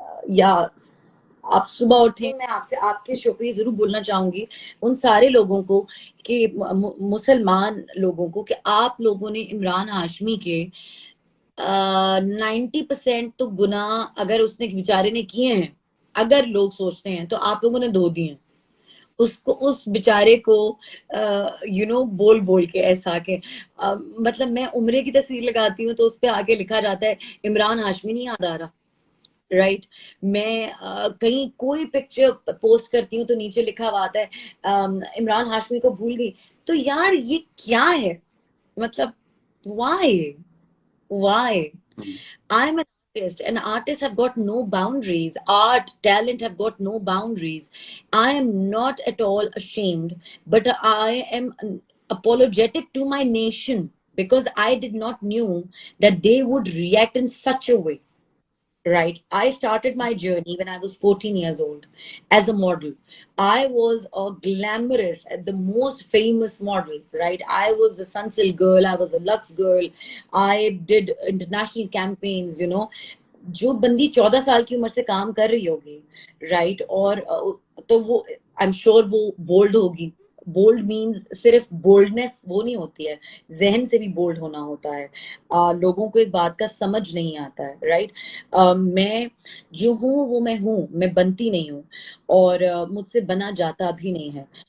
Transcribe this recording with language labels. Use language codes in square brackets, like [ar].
[hi] या आप सुबह उठे, मैं आपसे आपके शो पे जरूर बोलना चाहूंगी उन सारे लोगों को कि मुसलमान लोगों को कि आप लोगों ने इमरान हाशमी के 90% तो गुनाह अगर उसने बेचारे ने किए हैं, अगर लोग सोचते हैं तो आप लोगों ने धो दिए हैं उसको, उस बेचारे को बोल बोल के ऐसा के मतलब मैं उम्रे की तस्वीर लगाती हूँ तो उस पे आगे लिखा जाता है इमरान हाशमी नहीं याद आ रहा। राइट। मैं कहीं कोई पिक्चर पोस्ट करती हूँ तो नीचे लिखा हुआ आता है इमरान हाशमी को भूल गई। तो यार ये क्या है, मतलब Y Y? Hmm. [en] I'm an artist, and artists have got no boundaries. Art, talent have got no boundaries. I am not at all ashamed, but I am apologetic to my nation because I did not knew that they would react in such a way. Right. I started my journey when I was 14 years old as a model. I was a glamorous, the most famous model, right? I was a Sunsilk girl, I was a Lux girl. I did international campaigns. [hi] जो बंदी 14 साल की उम्र से काम कर रही होगी, राइट, और तो वो [en] I am sure [hi] वो बोल्ड होगी। बोल्ड मीन्स सिर्फ बोल्डनेस वो नहीं होती है, जहन से भी बोल्ड होना होता है। लोगों को इस बात का समझ नहीं आता है, राइट। मैं जो हूँ वो मैं हूँ, मैं बनती नहीं हूँ और मुझसे बना जाता भी नहीं है।